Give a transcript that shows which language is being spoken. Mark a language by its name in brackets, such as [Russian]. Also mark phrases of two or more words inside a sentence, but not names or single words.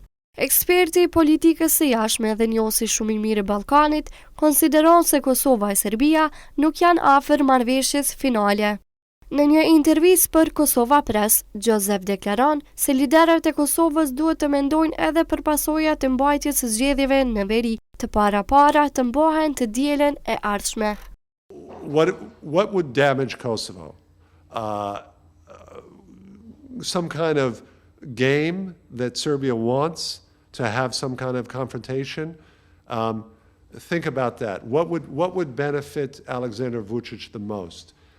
[Albanian] Eksperti i politikës së jashtme dhe njohësi shumë i mirë i Ballkanit konsideron se Kosova e Serbia nuk janë afër marrëveshjes finale. Në një intervistë për KosovaPress, Joseph deklaron se liderët e Kosovës duhet të mendojnë edhe për pasojat e mbajtjes së zgjedhjeve në veri të para të mbohen të dielën e ardhshme. [English] What would damage Kosovo? Some kind of game that Serbia wants to have some kind of confrontation. Think about that. What would benefit Aleksandar Vučić the most?